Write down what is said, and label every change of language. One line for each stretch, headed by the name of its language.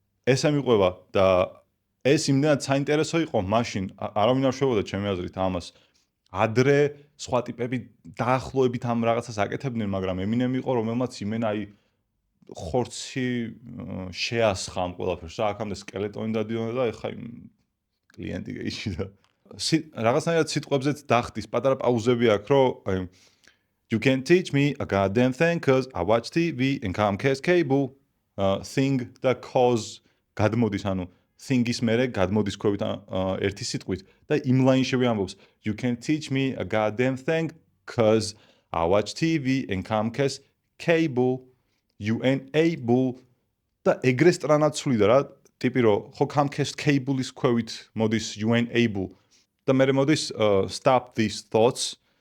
Georgian: ეს ამიყვება და ეს იმდენად საინტერესო იყო მაშინ, არავინ არ შეუდა ჩემი აზრით ამას. ადრე სხვა ტიპები დაახლოებით ამ რაღაცას აკეთებდნენ, მაგრამ ემინემი იყო, რომელმაც იმენა აი ხორცი შეასხა ამ ყველაფერს. რა აქამდე სკელეტონი დადიოდა და ეხა კლიენტი გაიჩიდა. რაღაცნაირად სიტყვებზეც დახტის პატარა პაუზები აქვს, რომ
English: you can't teach me a goddamn thing cause I watch TV and Comcast cable.
Georgian: Thing და cause გადმოდის, ანუ thing-ის მერე გადმოდის ქვევით ერთი სიტყვით და იმ ლაინშივე ამბობს
English: you can't teach me a goddamn thing cause I watch TV and Comcast cable, you ain't able
Georgian: და ეგრე სტრანაცვლიდა რა ტიპი რომ ხო Comcast cable-ის ქვევით მოდის
English: you ain't able
Georgian: და მერე მოდის
English: stop these thoughts,